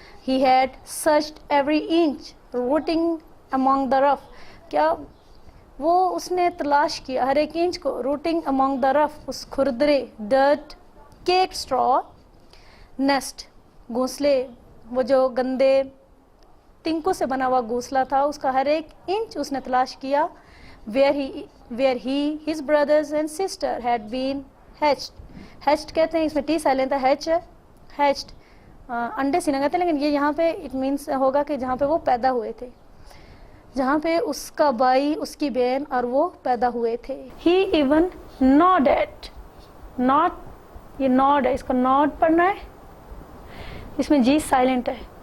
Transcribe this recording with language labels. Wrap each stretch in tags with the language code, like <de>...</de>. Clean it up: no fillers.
<en>he had searched every inch rooting among the rough,</en> <hi>क्या वो उसने तलाश किया हर एक इंच को.</hi> <en>rooting among the rough,</en> <hi>उस खुरदरे, डर्ट, केक, स्ट्रॉ, नेस्ट, घोंसले, वो जो गंदे तिनकों से बना हुआ घोंसला था, उसका हर एक इंच उसने तलाश किया.</hi> <en>where he, his brothers and sister had been hatched.</en> <hi>hatched कहते हैं, इसमें टी साइलेंट है. hatch है, hatched अंडे सीना कहते हैं, लेकिन ये यहाँ पे इट मीन्स होगा कि जहाँ पे वो पैदा हुए थे, जहाँ पे उसका भाई, उसकी बहन और वो पैदा हुए थे.</hi> <en>He even nodded,</en> <hi>not, ये नॉड है, इसको नॉड पढ़ना है, इसमें जी साइलेंट है.</hi>